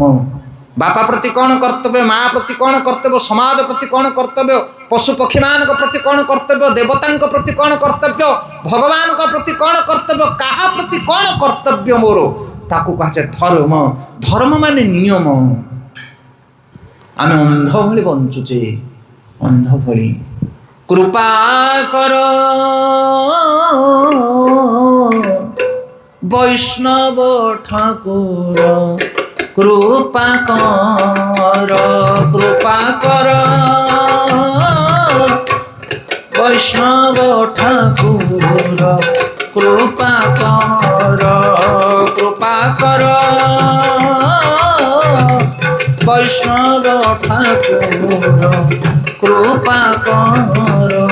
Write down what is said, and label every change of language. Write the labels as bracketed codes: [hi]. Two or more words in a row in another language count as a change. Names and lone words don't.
[or] ବାପା ପ୍ରତି କ'ଣ କର୍ତ୍ତବ୍ୟ, ମା ପ୍ରତି କ'ଣ କର୍ତ୍ତବ୍ୟ, ସମାଜ ପ୍ରତି କ'ଣ କର୍ତ୍ତବ୍ୟ, ପଶୁ ପକ୍ଷୀମାନଙ୍କ ପ୍ରତି କ'ଣ କର୍ତ୍ତବ୍ୟ, ଦେବତାଙ୍କ ପ୍ରତି କ'ଣ କର୍ତ୍ତବ୍ୟ, ଭଗବାନଙ୍କ ପ୍ରତି କ'ଣ କର୍ତ୍ତବ୍ୟ, କାହା ପ୍ରତି କ'ଣ କର୍ତ୍ତବ୍ୟ ମୋର, ତାକୁ କୁହାଯାଏ ଧର୍ମ। ଧର୍ମ ମାନେ ନିୟମ। ଆମେ ଅନ୍ଧ ଭଳି ବଞ୍ଚୁଛେ, ଅନ୍ଧ ଭଳି। କୃପା କର ବୈଷ୍ଣବ ଠାକୁର, [bn] কৃপা কর, কৃপা কর বৈষ্ণব ঠাকুর, কৃপা কর, কৃপা কর বৈষ্ণব ঠাকুর, কৃপা কর।